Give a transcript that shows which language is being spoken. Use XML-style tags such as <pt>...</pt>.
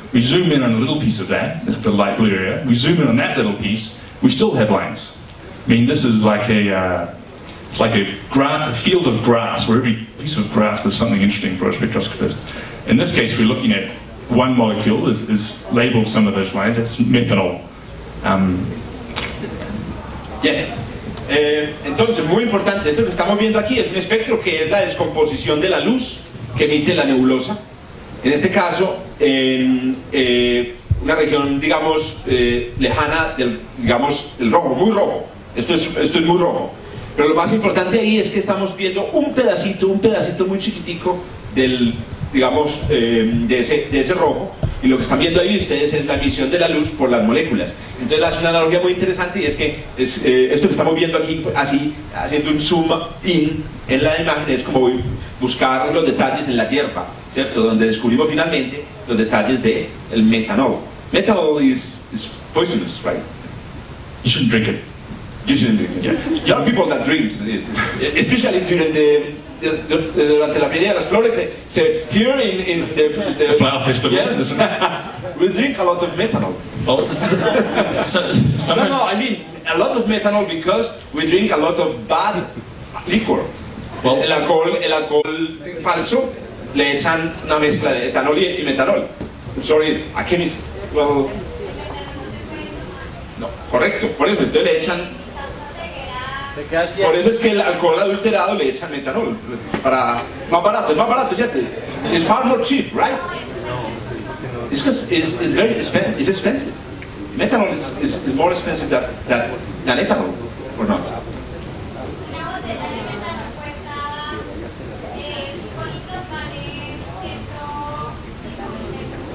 <en>We zoom in on a little piece of that, it's the light blue area. We zoom in on that little piece, we still have lines. I mean, this is like a field of grass, where every piece of grass is something interesting for a spectroscopist. In this case, we're looking at one molecule, is labeled some of those lines, that's methanol. Yes.</en> <es>Entonces, muy importante, esto que estamos viendo aquí es un espectro que es la descomposición de la luz que emite la nebulosa. En este caso, en una región, digamos, lejana del, digamos, el rojo, muy rojo. Esto es muy rojo. Pero lo más importante ahí es que estamos viendo un pedacito muy chiquitico del, digamos, de ese rojo. Y lo que están viendo ahí ustedes es la emisión de la luz por las moléculas. Entonces hace una analogía muy interesante, y es que esto que estamos viendo aquí, así, haciendo un zoom in en la imagen, es como buscar los detalles en la hierba, ¿cierto? Donde descubrimos finalmente los detalles del metanol.</es> <en>Metanol is poisonous, right? You shouldn't drink it. You shouldn't drink it. Yeah. A lot of people that drink, especially during</en> <es>durante la Feria de las Flores,</es> <en>here in the flower festival. Yes, we drink a lot of methanol. Well, no, I mean a lot of methanol because we drink a lot of bad liquor.</en> <es>Well, el alcohol falso le echan una mezcla de etanol y metanol.</es> <en>I'm sorry, a chemist.</en> <es>Well, no, correcto. Por ejemplo, entonces le echan. Por eso es que el alcohol adulterado le echan metanol. Para más barato, ¿cierto?</es> <en>It's far more cheap, right? It's because it's very expensive. It's expensive. Methanol is more expensive than ethanol, or not?</en> <es>Una botella de metano cuesta 5 litros, vale 150.</es>